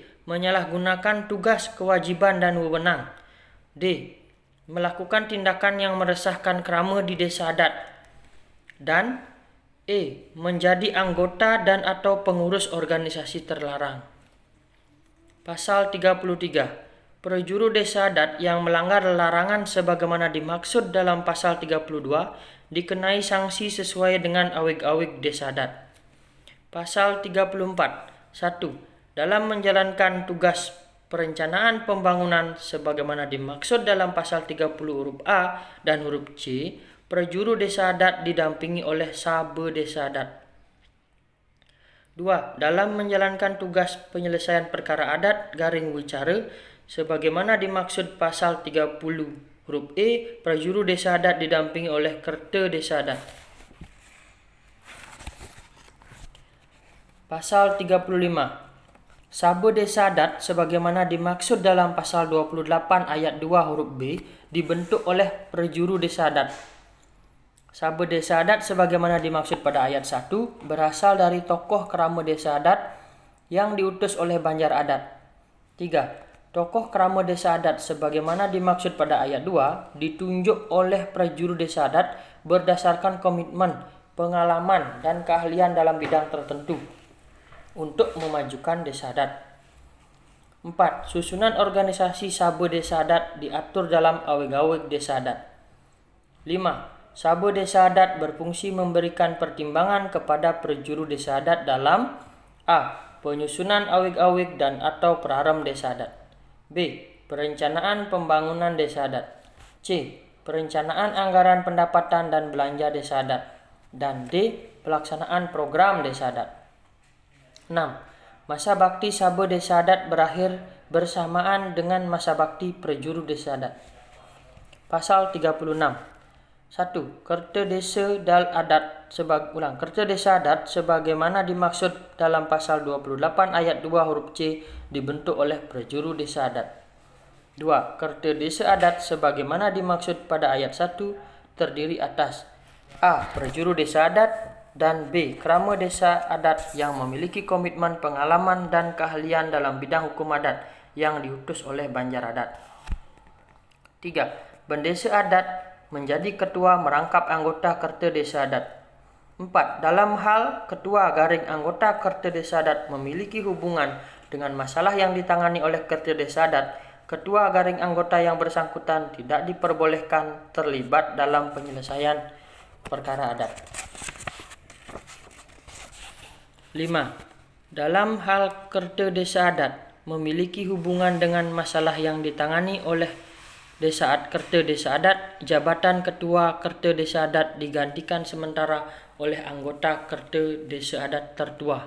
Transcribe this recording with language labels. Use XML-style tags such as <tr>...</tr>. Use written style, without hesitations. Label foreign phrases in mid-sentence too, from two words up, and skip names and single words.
<id>Menyalahgunakan tugas, kewajiban, dan wewenang. D. Melakukan tindakan yang meresahkan krama di desa adat. Dan E. Menjadi anggota dan atau pengurus organisasi terlarang. Pasal 33. Prajuru desa adat yang melanggar larangan sebagaimana dimaksud dalam pasal 32 dikenai sanksi sesuai dengan aweg-aweg desa adat. Pasal 34. 1. Dalam menjalankan tugas perencanaan pembangunan sebagaimana dimaksud dalam pasal 30 huruf A dan huruf C, prajuru desa adat didampingi oleh sabe desa adat. 2. Dalam menjalankan tugas penyelesaian perkara adat garing wicara sebagaimana dimaksud pasal 30 huruf E, prajuru desa adat didampingi oleh kerta desa adat. Pasal 35. Sabe desa adat sebagaimana dimaksud dalam pasal 28 ayat 2 huruf B dibentuk oleh prajuru desa adat. Sabe desa adat sebagaimana dimaksud pada ayat 1 berasal dari tokoh kerama desa adat yang diutus oleh banjar adat. 3. Tokoh kerama desa adat sebagaimana dimaksud pada ayat 2 ditunjuk oleh prajuru desa adat berdasarkan komitmen, pengalaman, dan keahlian dalam bidang tertentu untuk memajukan desa adat. 4. Susunan organisasi sabe desa adat diatur dalam aweg-aweg desa adat. 5. Sabe desa adat berfungsi memberikan pertimbangan kepada prajuru desa adat dalam A. Penyusunan aweg-aweg dan atau Pararem desa adat. B. Perencanaan pembangunan desa adat. C. Perencanaan anggaran pendapatan dan belanja desa adat. Dan D. Pelaksanaan program desa adat. 6. Masa bakti sabe desa adat berakhir bersamaan dengan masa bakti prajuru desa adat. Pasal 36. 1. Kerta desa adat kerta desa adat sebagaimana dimaksud dalam pasal 28 ayat 2 huruf C dibentuk oleh prajuru desa adat. 2. Kerta desa adat sebagaimana dimaksud pada ayat 1 terdiri atas A. Prajuru desa adat dan B. Kerama desa adat yang memiliki komitmen, pengalaman, dan keahlian dalam bidang hukum adat yang diutus oleh banjar adat. 3. Bendesa adat menjadi ketua merangkap anggota kerta desa adat. 4. Dalam hal ketua garing anggota kerta desa adat memiliki hubungan dengan masalah yang ditangani oleh kerta desa adat, ketua garing anggota yang bersangkutan tidak diperbolehkan terlibat dalam penyelesaian perkara adat. 5. Dalam hal kerta desa adat memiliki hubungan dengan masalah yang ditangani oleh kerta desa adat, jabatan ketua kerta desa adat digantikan sementara oleh anggota kerta desa adat tertua.</id>